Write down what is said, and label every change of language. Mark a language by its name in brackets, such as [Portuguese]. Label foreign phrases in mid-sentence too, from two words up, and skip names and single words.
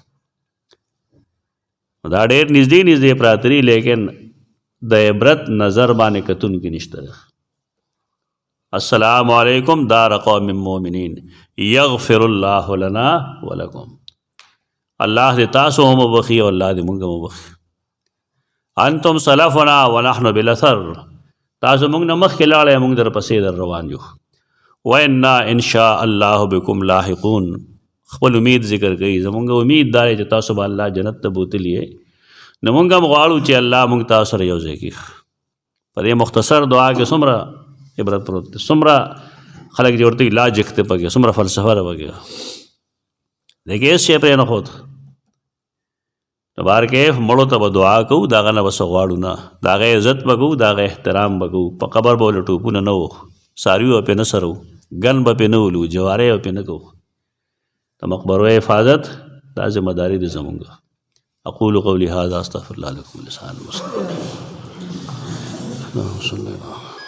[Pashto] دا ډېر نږدې نږدې پراته دي، لیکن د عبرت نظر باندې کتونکي نشته دی. [Arabic] السلام علیکم دار قوم مؤمنین یغفر الله لنا ولکم. [Pashto] الله دې تاسو هم وبخي او الله دې موږ هم وبخي. [Arabic] انتم سلفنا ونحن بالاثر. [Pashto] تاسو موږ نه مخکې لاړئ، موږ در پسې در روان یو. [Arabic] وإنا ان شاء الله بكم لاحقون. [Pashto] خپل امید ذکر کوي. زمونږ امید دا دی چې تاسو به الله جنت ته بوتلی یې، نو موږ هم غواړو چې الله موږ تاسو سره یو ځای کړي. په دې مختصر دعا کې څومره عبرت پروت دی، څومره خلک چې ورته لاجک دی پکې، څومره فلسفه ده پکې. دیکھئے هېڅ شی پرې نه ښود. نو بهر کې مړو ته به دعا کوو، د هغه نه به څه غواړو نه، د هغه عزت به کوو، د هغه احترام به کوو. په قبر به ولې ټوپونه نه وو، څاروي به پرې نه څرو، ګن به پرې نه ولو، جوارې به پرې نه کوو. د مقبرو حفاظت دا ذمہ داري ده زموږ. [Arabic] اقول قولي هذا استغفر الله لكم ولسائر المسلمين. اللهم صل على